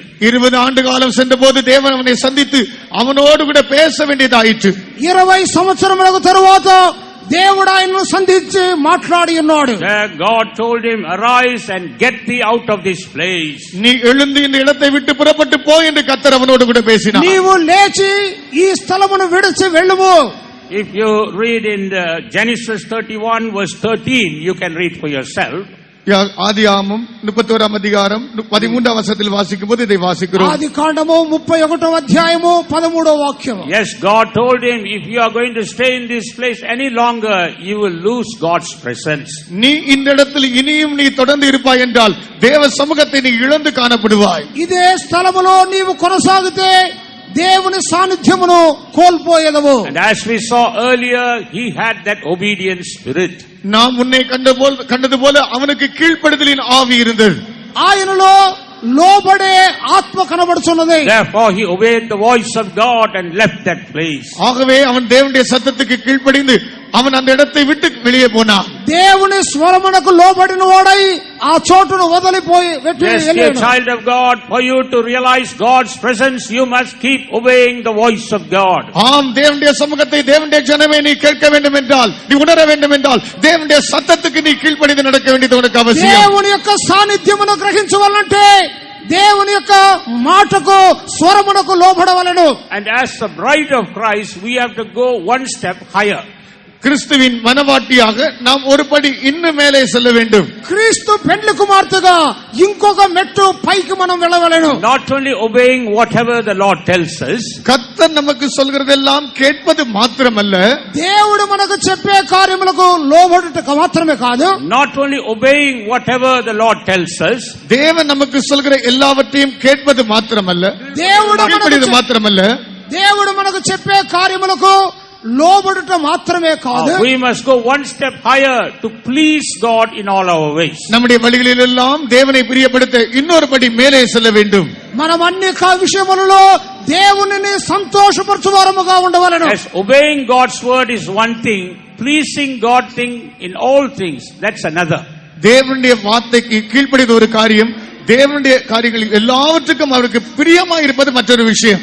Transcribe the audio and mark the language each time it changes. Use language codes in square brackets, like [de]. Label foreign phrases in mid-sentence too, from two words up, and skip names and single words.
[ta] 20 ஆண்டு காலம் சென்றபோது தேவன் அவனை சந்தித்து அவனோடு கூட பேச வேண்டியதாயிற்று. [te] 20 సంవత్సరములకు తరువాత దేవుడు ఆయనను సంధించి మాట్లాడి ఉన్నాడు. [en] God told him, arise and get thee out of this place. [ta] நீ எழுந்து இந்த இடத்தை விட்டு புறப்பட்டு போ என்று கர்த்தர் அவனோடு கூட பேசினார். [te] నీవు లేచి ఈ స్థలమును విడిచి వెళ్ళుము. [en] If you read in Genesis 31 verse 13, you can read for yourself. [ta] ஆதியாகமம் 31ஆம் அதிகாரம் 13ஆம் வசனத்தில் வாசிக்கும் போது இதை வாசிக்கிறோம். [te] ఆదికాండము 31వ అధ్యాయము 13వ వాక్యం. [en] Yes, God told him, if you are going to stay in this place any longer, you will lose God's presence. [ta] நீ இந்த இடத்தில் இனியும் நீ தொடர்ந்து இருப்பாய் என்றால் தேவ சமூகத்தை நீ இழந்து காணப்படுவாய். [te] ఇదే స్థలములో నీవు కొనసాగితే దేవుని సాన్నిధ్యమును కోల్పోయేదవు. [en] And as we saw earlier, he had that obedient spirit. [ta] நாம் முன்னே கண்டது போல அவனுக்கு கீழ்ப்படுதலின் ஆவி இருந்தது. [te] ఆయనలో లోబడే ఆత్మ కనబడుచున్నది. [en] Therefore he obeyed the voice of God and left that place. [ta] ஆகவே அவன் தேவனுடைய சத்தத்துக்கு கீழ்ப்படிந்து அவன் அந்த இடத்தை விட்டு வெளியே போனான். [te] దేవుని స్వరమునకు లోబడిన వాడై ఆ చోటును వదిలిపోయి [en] Yes, dear child of God, for you to realize God's presence, you must keep obeying the voice of God. [ta] ஆம், தேவனுடைய சமூகத்தை தேவனுடைய ஜனமே நீ கேட்க வேண்டும் என்றால், நீ உணர வேண்டும் என்றால் தேவனுடைய சத்தத்துக்கு நீ கீழ்ப்படிந்து நடக்க வேண்டியது உனக்கு அவசியம். [te] దేవుని యొక్క సాన్నిధ్యమును గ్రహించవాలంటే దేవుని యొక్క మాటకు స్వరమునకు లోబడవలెను. [en] And as the bride of Christ, we have to go one step higher. [ta] கிறிஸ்துவின் மனவாட்டியாக நாம் ஒரு படி இன்னும் மேலே செல்ல வேண்டும். [te] క్రీస్తు పెండ్లి కుమార్తెగా ఇంకొక మెట్టు పైకి మనం వెళ్ళవలెను. [en] Not only obeying whatever the Lord tells us, [ta] கர்த்தர் நமக்கு சொல்கிறதெல்லாம் கேட்பது மாத்திரமல்ல, [te] దేవుడు మనకు చెప్పే కార్యములకు లోబడుటకు మాత్రమే కాదు, [en] not only obeying whatever the Lord tells us, [ta] தேவன் நமக்கு சொல்கிற எல்லாவற்றையும் கேட்பது மாத்திரமல்ல, [te] దేవుడు [ta] மாத்திரமல்ல, [te] దేవుడు మనకు చెప్పే కార్యములకు లోబడుట మాత్రమే కాదు, [en] we must go one step higher to please God in all our ways. [ta] நம்முடைய வழிகளில் எல்லாம் தேவனை பிரியப்படுத்த இன்னொரு படி மேலே செல்ல வேண்டும். [te] మనం అన్ని విషయములలో దేవునిని సంతోషపరచువారముగా ఉండవలెను. [en] Yes, obeying God's word is one thing, pleasing God thing in all things, that's another. [ta] தேவனுடைய வார்த்தைக்கு கீழ்ப்படிவது ஒரு காரியம், தேவனுடைய காரியங்களில் எல்லாவற்றுக்கும் அவருக்கு பிரியமாக இருப்பது மற்றொரு விஷயம்.